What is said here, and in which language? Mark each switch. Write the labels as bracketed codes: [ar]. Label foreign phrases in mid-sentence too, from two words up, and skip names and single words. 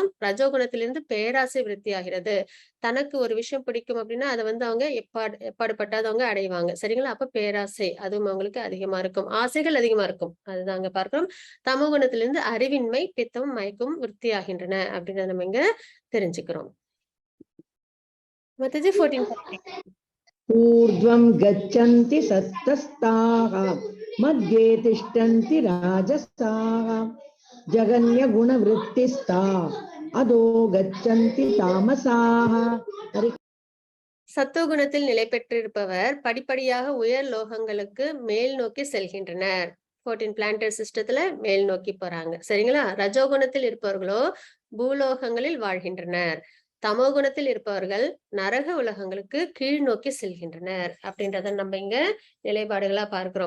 [ta] ரஜோகுணத்திலிருந்து பேராசை விருத்தி ஆகிறது. தனக்கு ஒரு விஷயம் பிடிக்கும் அப்படின்னா அதை வந்து அவங்க எப்பாடுபட்டாதவங்க அடைவாங்க. சரிங்களா? அப்ப பேராசை அதுவும் அவங்களுக்கு அதிகமா இருக்கும், ஆசைகள் அதிகமா இருக்கும். அதுதான் அங்க பார்க்கிறோம். தமோ குணத்திலிருந்து அறிவின்மை பித்தமும் மயக்கமும் விருத்தி ஆகின்றன அப்படின்றத நம்ம இங்க தெரிஞ்சுக்கிறோம். மாதாஜி 14. [sa] ऊर्ध्वं गच्छन्ति सत्त्वस्ताः मध्ये तिष्ठन्ति राजसाः जगन्यगुणवृत्तिस्ता अधो गच्छन्ति तामसाः. [ta] சத்துவகுணத்தில் நிலை பெற்றிருப்பவர் படிப்படியாக உயர் லோகங்களுக்கு மேல் நோக்கி செல்கின்றனர். 14 [en] planetary system [ta] மேல் நோக்கி போறாங்க. சரிங்களா? ரஜோகுணத்தில் இருப்பவர்களோ பூலோகங்களில் வாழ்கின்றனர். தமோ குணத்தில் இருப்பவர்கள் நரக உலகங்களுக்கு கீழ் நோக்கி செல்கின்றனர் அப்படின்றத நம்ம இங்க நிலைப்பாடுகளா பார்க்கிறோம்.